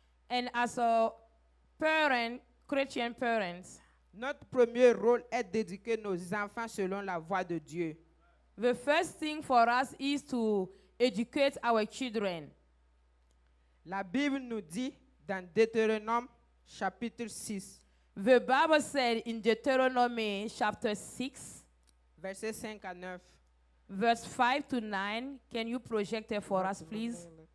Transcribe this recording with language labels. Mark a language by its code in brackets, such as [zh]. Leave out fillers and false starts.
[en] And as a parent, Christian parents, [fr] notre premier rôle est d'éduquer nos enfants selon la voie de Dieu. [en] the first thing for us is to educate our children. [fr] La Bible nous dit dans Deutéronome chapitre 6, [en] The Bible said in Deuteronomy chapter 6, [fr] versets 5 à 9. [en] verse 5 to 9. Can you project it for us, please?